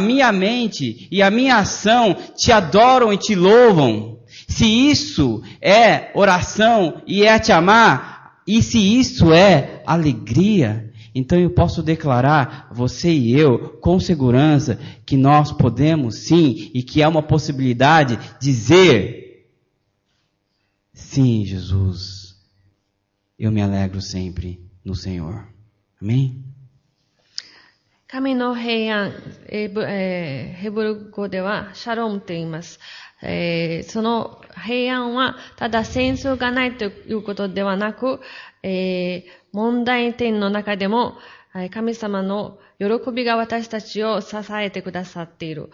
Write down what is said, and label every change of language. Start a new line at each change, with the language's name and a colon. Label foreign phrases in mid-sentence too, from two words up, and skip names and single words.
Portuguese: minha mente e a minha ação Te adoram e Te louvam, se isso é oração e é Te amar, e se isso é alegria, então eu posso declarar, você e eu, com segurança, que nós podemos sim, e que é uma possibilidade, dizer, sim, Jesus, eu me alegro sempre no Senhor. Amém?
Japanese: 神の平安、ヘブル語ではシャロムと言います。その平安はただ戦争がないということではなく、問題点の中でも神様の喜びが私たちを支えてくださっている。